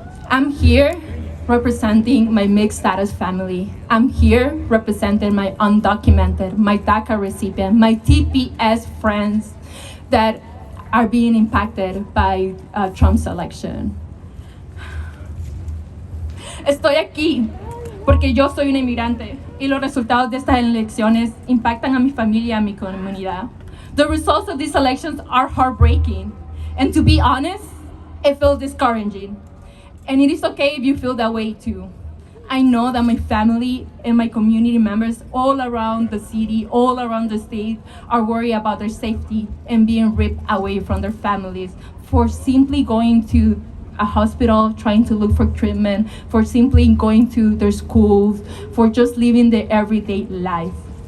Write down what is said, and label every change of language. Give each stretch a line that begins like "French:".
English: I'm here representing my mixed status family. I'm here representing my undocumented, my DACA recipient, my TPS friends that are being impacted by Trump's election.
Spanish: Estoy aquí porque yo soy una inmigrante y los resultados de estas elecciones impactan a mi familia y a mi comunidad.
English: The results of these elections are heartbreaking. And to be honest, it feels discouraging. And it is okay if you feel that way too. I know that my family and my community members all around the city, all around the state, are worried about their safety and being ripped away from their families for simply going to a hospital, trying to look for treatment, for simply going to their schools, for just living their everyday life.